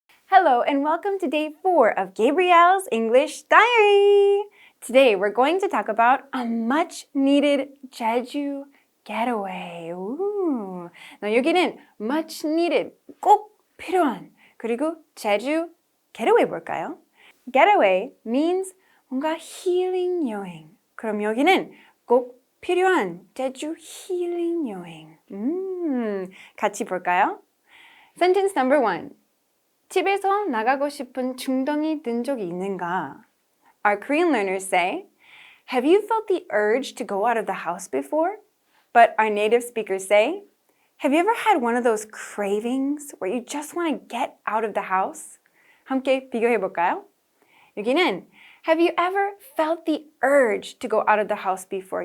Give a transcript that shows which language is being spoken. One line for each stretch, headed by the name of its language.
English: Hello and welcome to day 4 of Gabrielle's English Diary. Today we're going to talk about a much needed Jeju getaway. Ooh.
Korean: 나 여기는
English: much needed,
Korean: 꼭 필요한, 그리고 제주 getaway 뭘까요?
English: Getaway means
Korean: 뭔가 힐링 여행. 그럼 여기는 꼭 필요한 제주 힐링 여행. 같이 볼까요?
English: Sentence number 1.
Korean: 집에서 나가고 싶은 충동이 든 적이 있는가?
English: Our Korean learners say, have you felt the urge to go out of the house before? But our native speakers say, have you ever had one of those cravings where you just want to get out of the house?
Korean: 함께 비교해 볼까요? 여기는
English: have you ever felt the urge to go out of the house before?